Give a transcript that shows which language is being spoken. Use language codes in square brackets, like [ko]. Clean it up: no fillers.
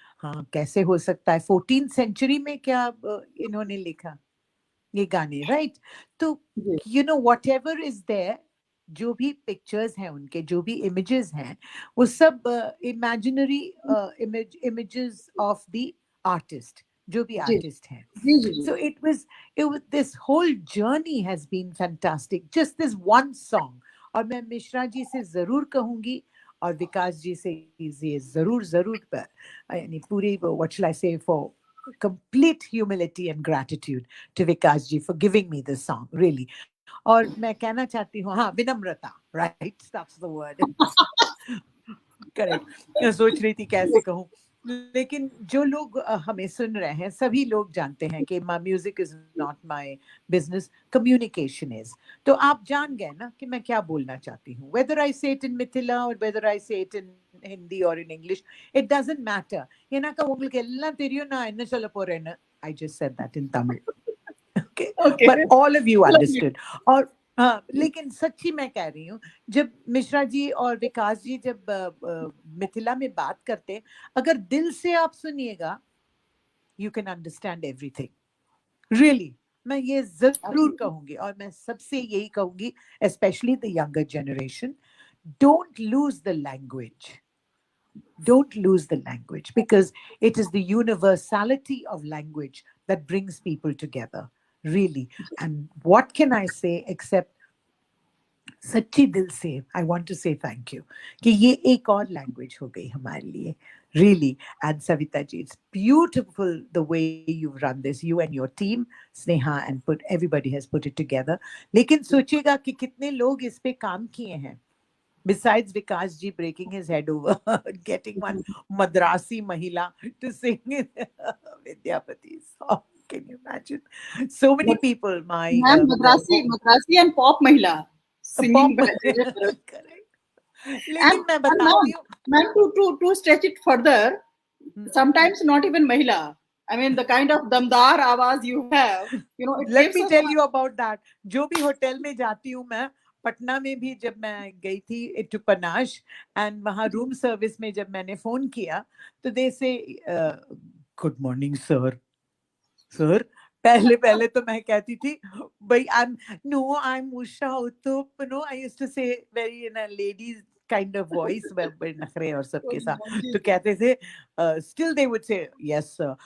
[hi] हाँ, कैसे हो सकता है 14th सेंचुरी में क्या इन्होंने लिखा ये गाने, राइट? तो [en] whatever is there, [hi] जो भी पिक्चर्स हैं उनके, जो भी इमेजेस हैं, वो सब [en] imaginary images of the artist, [hi] जो भी आर्टिस्ट हैं। [en] So it was this whole journey has been fantastic, just this one song। [hi] और मैं मिश्रा जी से जरूर कहूंगी और विकास जी से ये जरूर यानी पूरी, [en] what shall I say, for complete humility and gratitude to Vikas ji for giving me this song, really। [hi] और मैं कहना चाहती हूँ, हाँ, विनम्रता, [en] right, that's the word। [hi] Correct. सोच रही थी कैसे कहूँ, लेकिन जो लोग हमें सुन रहे हैं सभी लोग जानते हैं कि [en] Music is not my business, communication is. [hi] तो आप जान गए ना कि मैं क्या बोलना चाहती हूँ, [en] whether I say it in Mithila or whether I say it in Hindi or in English, it doesn't matter. [ta] எனக்கு உங்களுக்கு எல்லாம் தெரியும், நான் என்ன சொல்ல போறேன்னு. [en] I just said that in Tamil. Okay. Okay. But all of you understood. [hi] और हाँ, लेकिन सच्ची मैं कह रही हूँ, जब मिश्रा जी और विकास जी जब मिथिला में बात करते, अगर दिल से आप सुनिएगा, [en] you can understand everything. Really, [hi] मैं ये जरूर कहूंगी, और मैं सबसे यही कहूंगी, [en] especially the younger generation, don't lose the language. Don't lose the language, because it is the universality of language that brings people together. Really. And what can I say except [hi] सच्ची दिल से [en] I want to say thank you [hi] कि ये एक और [en] language [hi] हो गई हमारे लिए. [en] Really. And Savita ji, it's beautiful the way you've run this, you and your team, Sneha, and everybody has put it together. [hi] लेकिन सोचिएगा कि कितने लोग इस पे काम किए हैं. [en] Besides Vikas ji breaking his head over getting one Madrasi Mahila to sing Vidyapati song. Can you imagine? So many people, Ma'am, Madrasi and pop Mahila singing. [hi] Correct. लेकिन मैं बताती हूँ, [en] ma'am, to stretch it further, sometimes not even Mahila. I mean, the kind of damdar आवाज you have, you know. Let me tell you about that. [hi] जो भी hotel में जाती हूँ मैं, पटना में भी जब मैं गई थी टू पनाश, एंड वहाँ रूम सर्विस में जब मैंने फोन किया तो [en] They say good morning sir. [hi] सर पहले तो मैं कहती थी भाई [en] I am Usha Uthup, no I used to say very in a ladies kind of voice, [hi] बड़े नखरे और सबके साथ, तो कहते थे [en] still they would say yes sir.